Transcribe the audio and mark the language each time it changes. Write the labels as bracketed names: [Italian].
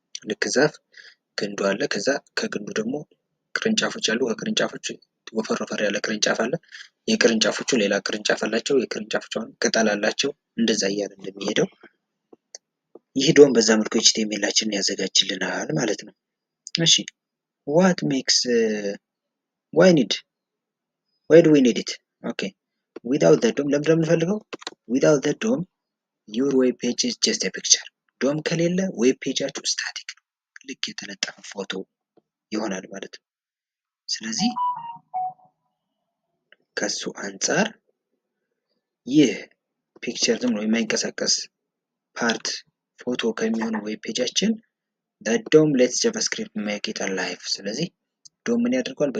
[Amharic] ልክ ዛፍ ግንዱ አለ፣ ከዛ ከግንዱ ደግሞ ቅርንጫፎች አሉ፣ ከቅርንጫፎች ወፈር ያለ ቅርንጫፍ አለ፣ የቅርንጫፎቹ ሌላ ቅርንጫፍ አላቸው፣ የቅርንጫፎቹ ቅጠል አላቸው። እንደዛ እያለ እንደሚሄደው ይህ ዶም በዛ መልኩ ኤችቲኤምኤላችንን ያዘጋጅልናል ማለት ነው። እሺ [English] what makes why do we need it? okay without the DOM [Amharic] ለምንድነው የምንፈልገው? [English] without the DOM your web page is just a picture። [Amharic] ዶም ከሌለ ዌብ ፔጃችሁ ስታቲክ ነው፣ ልክ የተለጠፈ ፎቶ ይሆናል ማለት ነው። ስለዚህ ከሱ አንጻር ይህ ፒክቸር ዝም ብሎ የማይንቀሳቀስ ፓርት ፎቶ ከሚሆነው ዌብ ፔጃችን [English] ዶም ሌትስ ጃቫስክሪፕት ሜክ ኢት አላይቭ። [Amharic] ስለዚህ ዶም ምን ያደርገዋል?